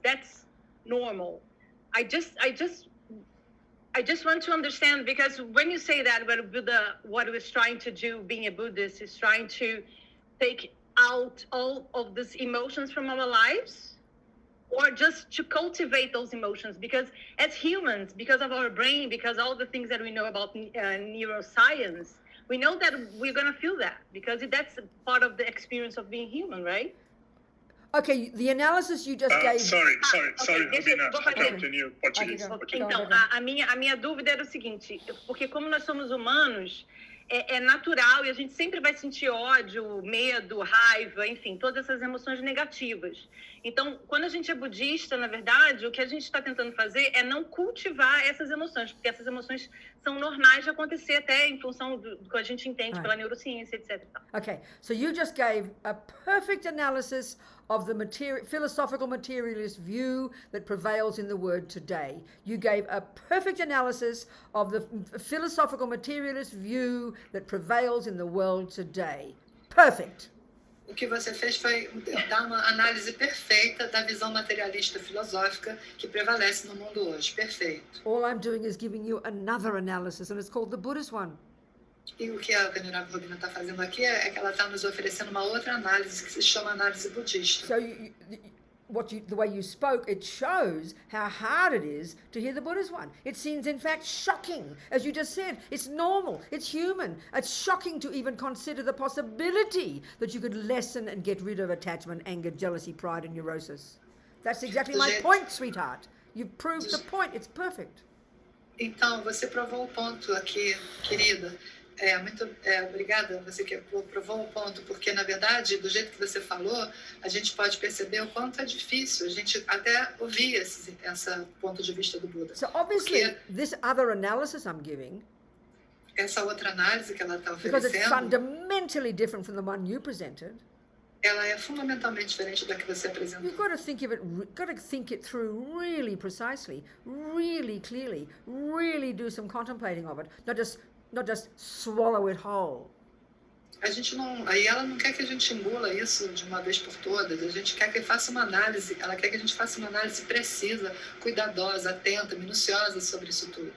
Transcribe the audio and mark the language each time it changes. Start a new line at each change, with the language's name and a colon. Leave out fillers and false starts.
English: That's normal. I just want to understand, because when you say that, what we're trying to do, being a Buddhist, is trying to take out all of these emotions from our lives, or just to cultivate those emotions, because as humans, because of our brain, because all the things that we know about neuroscience, we know that we're going to feel that, because that's part of the experience of being human, right? Okay, the analysis you just gave. Sorry,
Portuguese: deixa Robina. eu- vou fazer.
English: Raquel, can you português?
Portuguese: Aqui,
English: Okay.
Portuguese: Então, a minha dúvida era o seguinte, porque como nós somos humanos, é natural, e a gente sempre vai sentir ódio, medo, raiva, enfim, todas essas emoções negativas. Então, quando a gente é budista, na verdade, o que a gente está tentando fazer é não cultivar essas emoções, porque essas emoções são normais de acontecer até em função do que a gente entende pela neurociência, etc.
English: Okay, so you just gave a perfect analysis of the philosophical materialist view that prevails in the world today. You gave a perfect analysis of the philosophical materialist view that prevails in the world today. Perfect.
Portuguese: O que você fez foi dar uma análise perfeita da visão materialista filosófica que prevalece no mundo hoje. Perfeito.
English: All I'm doing is giving you another analysis, and it's called the Buddhist one.
Portuguese: E o que a Venerável Robina está fazendo aqui é que ela está nos oferecendo uma outra análise que se chama análise budista.
English: So the way you spoke, it shows how hard it is to hear the Buddhist one. It seems, in fact, shocking. As you just said, it's normal, it's human. It's shocking to even consider the possibility that you could lessen and get rid of attachment, anger, jealousy, pride, and neurosis. That's exactly my point, sweetheart. You've proved the point. It's perfect.
Portuguese: Então, você provou o ponto aqui, querida. Obrigada, você que provou o ponto, porque, na verdade, do jeito que você falou, a gente pode perceber o quanto é difícil a gente até ouvir esse ponto de vista do Buda.
English: So obviously, this other analysis I'm giving,
Portuguese: essa outra análise que ela está
English: because it's
Portuguese: oferecendo,
English: fundamentally different from the one you presented,
Portuguese: ela é fundamentalmente diferente da que você apresentou.
English: you've got to think it through really precisely, really clearly, really do some contemplating of it, not just swallow it whole.
Portuguese: Aí ela não quer que a gente engula isso de uma vez por todas. A gente quer que faça uma análise. Ela quer que a gente faça uma análise precisa, cuidadosa, atenta, minuciosa sobre isso tudo.